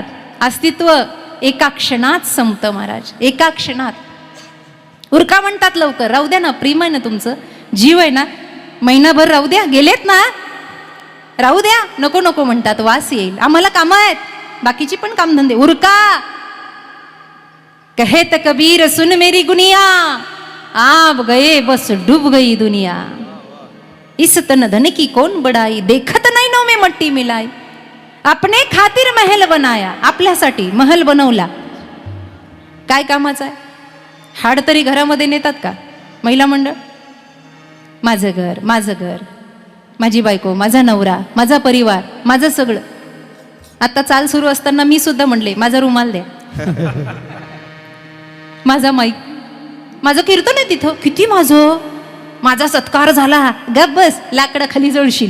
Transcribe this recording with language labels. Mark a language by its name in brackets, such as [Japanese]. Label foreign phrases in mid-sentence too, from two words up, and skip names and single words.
[Marathi] अस्तित्व एका क्षणात संपतं महाराज, एका क्षणात. उरका म्हणतात, लवकर राहू द्या ना, प्रेम आहे ना तुमचं, जीव आहे ना, महिनाभर राहू द्या, गेलेत ना, राहू द्या. नको नको म्हणतात, वास येईल, आम्हाला कामं आहेत, बाकीची पण कामधंदे, उरका. [Hindi] कहे त कबीर सुन मेरी गुनिया, आप गए बस डूब गई दुनिया. इस तन धन की कौन बड़ाई, देखत नाही नो में मट्टी मिलाई. आपने खातिर महल बनाया, [Marathi] आपल्यासाठी महल बनवला, काय कामाचा आहे? हाड तरी घरामध्ये नेतात का महिला मंडळ? माझं घर, माझं घर, माझी बायको, माझा नवरा, माझा परिवार, माझं सगळं. आता चाल सुरू असताना मी सुद्धा म्हणले, माझा रुमाल द्या, माझा माईक, माझं कीर्तन आहे तिथं, किती माझा सत्कार झाला, गप बस, लाकडं खाली जळशील.